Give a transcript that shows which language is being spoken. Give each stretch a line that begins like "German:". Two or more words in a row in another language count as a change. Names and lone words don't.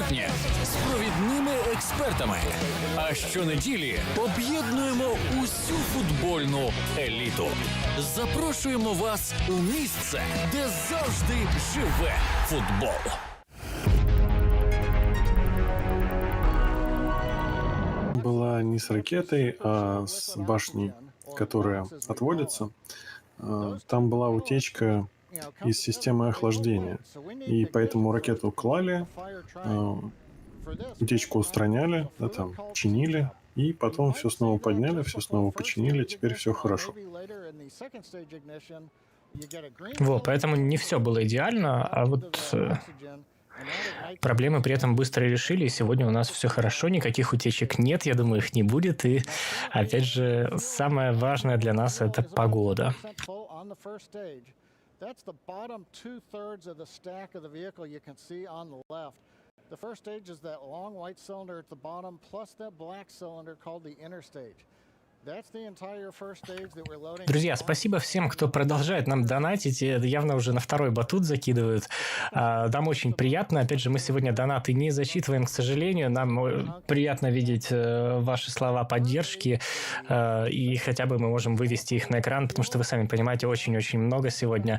Ukrainian: травня з провідними експертами. А щонеділі об'єднуємо усю футбольну еліту. Запрошуємо вас у місце, де завжди живе футбол.
Russian: Была не с ракетой, а с башней, которая отводится. Там была утечка из системы охлаждения. И поэтому ракету клали, утечку устраняли, да, там, чинили, и потом все снова подняли, все снова починили, теперь все хорошо. Вот, поэтому не все было идеально, а вот проблемы при этом быстро решили, и сегодня у нас все хорошо, никаких утечек нет, я думаю, их не будет, и, опять же, самое важное для нас – это погода.
English: The first stage is that long white cylinder at the bottom plus that black cylinder called the inner stage.
Russian: Друзья, спасибо всем, кто продолжает нам донатить. Явно уже на второй батут закидывают. Нам очень приятно. Опять же, мы сегодня донаты не зачитываем, к сожалению. Нам приятно видеть ваши слова поддержки. И хотя бы мы можем вывести их на экран, потому что вы сами понимаете, очень-очень много сегодня.